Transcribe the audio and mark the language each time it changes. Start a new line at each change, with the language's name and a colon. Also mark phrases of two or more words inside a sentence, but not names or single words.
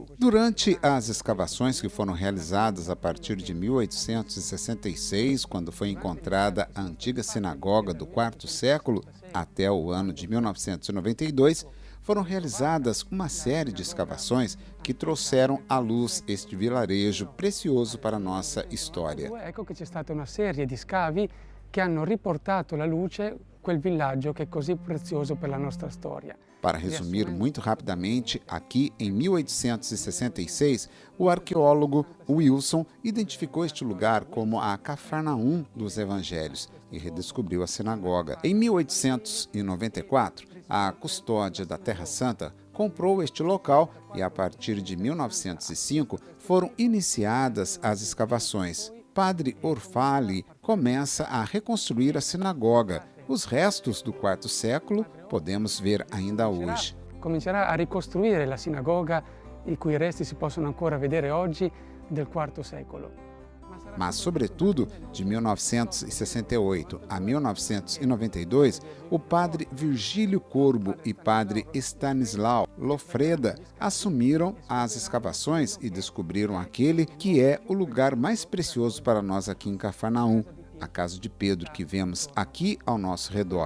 Portuguese: Durante as escavações que foram realizadas a partir de 1866, quando foi encontrada a antiga sinagoga do IV século, até o ano de 1992, foram realizadas uma série de escavações que trouxeram à luz este vilarejo precioso para a nossa história.
Italian: Ecco che c'è stata una serie di scavi che hanno riportato alla luce quel villaggio che è così prezioso per la nostra storia.
Portuguese: Para resumir muito rapidamente, aqui em 1866, o arqueólogo Wilson identificou este lugar como a Cafarnaum dos Evangelhos e redescobriu a sinagoga. Em 1894, a Custódia da Terra Santa comprou este local e, a partir de 1905, foram iniciadas as escavações. Padre Orfali começa a reconstruir a sinagoga. Os restos do IV século podemos ver ainda hoje.
Italian: Comincerà a ricostruire la sinagoga, i cui resti si possono ancora vedere oggi, del IV secolo.
Portuguese: Mas, sobretudo, de 1968 a 1992, o padre Virgílio Corbo e padre Stanislau Lofreda assumiram as escavações e descobriram aquele que é o lugar mais precioso para nós aqui em Cafarnaum, a casa de Pedro que vemos aqui ao nosso redor.